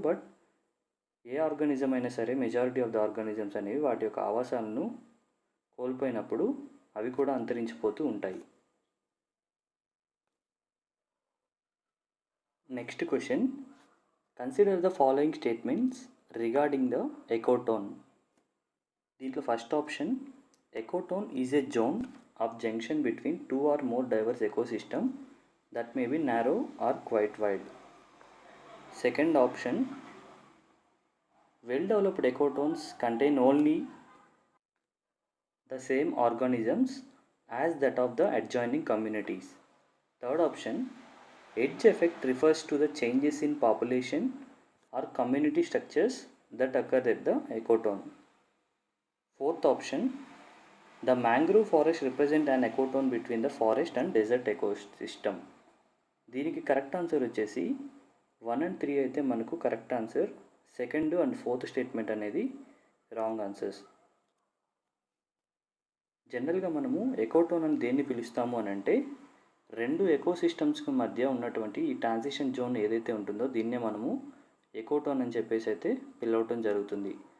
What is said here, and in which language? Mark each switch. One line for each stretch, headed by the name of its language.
Telugu: But ఏ organism అయినా సరే, majority of the organisms అనేవి వాటి యొక్క ఆవాసాలను కోల్పోయినప్పుడు అవి కూడా అంతరించిపోతూ ఉంటాయి.
English: Next question, consider the following statements regarding the ecotone. దీంట్లో first option, ecotone is a zone of junction between two or more diverse ecosystem that may be narrow or quite wide. Second option, well developed ecotones contain only the same organisms as that of the adjoining communities. Third option, edge effect refers to the changes in population or community structures that occur at the ecotone. Fourth option, the mangrove forest represent an ecotone between the forest and desert ecosystem.
Telugu: దీనికి correct answer వచ్చేసి 1 and 3 అయితే మనకు correct answer. Second and fourth statement అనేది wrong answers. జనరల్గా మనము ఎకోటోన్ అని దేన్ని పిలుస్తాము అని అంటే, రెండు ఎకోసిస్టమ్స్కి మధ్య ఉన్నటువంటి ఈ ట్రాన్సిషన్ జోన్ ఏదైతే ఉంటుందో దీన్నే మనము ఎకోటోన్ అని చెప్పేసి అయితే పిలవటం జరుగుతుంది.